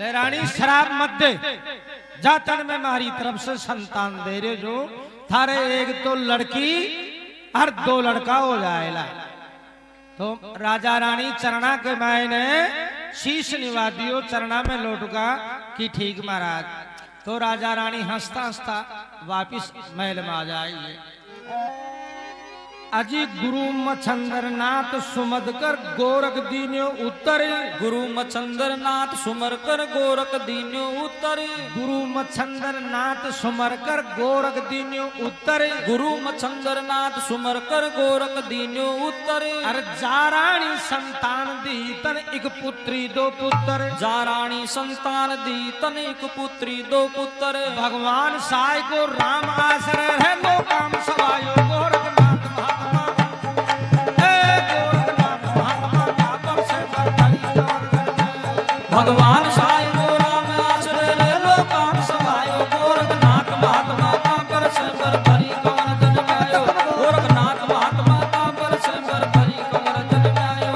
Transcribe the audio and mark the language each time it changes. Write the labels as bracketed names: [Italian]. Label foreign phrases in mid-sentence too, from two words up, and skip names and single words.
[Rajasthani] रानी शराब मत दे, जातन में हमारी तरफ से संतान दे रहे जो थारे एक तो लड़की और 2 लड़का हो जाएगा। तो राजा रानी चरणा के मायने शीश निवा दियो, चरणा में लौटगा कि ठीक महाराज। तो राजा रानी हंसता हंसता वापिस महल में आ जाइए। अजी गुरु मच्छंदर नाथ सुमद कर गोरख दीन्यो उत्तर, गुरु मच्छंदर नाथ सुमर कर गोरख दीन्यो उत्तर, गुरु मच्छंदर नाथ सुमर कर गोरख दीन्यो उत्तर, गुरु मच्छंदर नाथ सुमर कर गोरख दीन्यो उत्तर। अरे जाराणी संतान दी तन एक पुत्री 2 पुत्र, जाराणी संतान दी तन एक पुत्री 2 पुत्र। भगवान साई को राम आश्रय है लो काम सवायो गोरखनाथ महात्मा, भगवान साई को राम आश्रय ले लो काम सवायो गोरखनाथ महात्मा का पर से पर भरी कमर जन आयो, गोरखनाथ महात्मा का पर से पर भरी कमर जन आयो।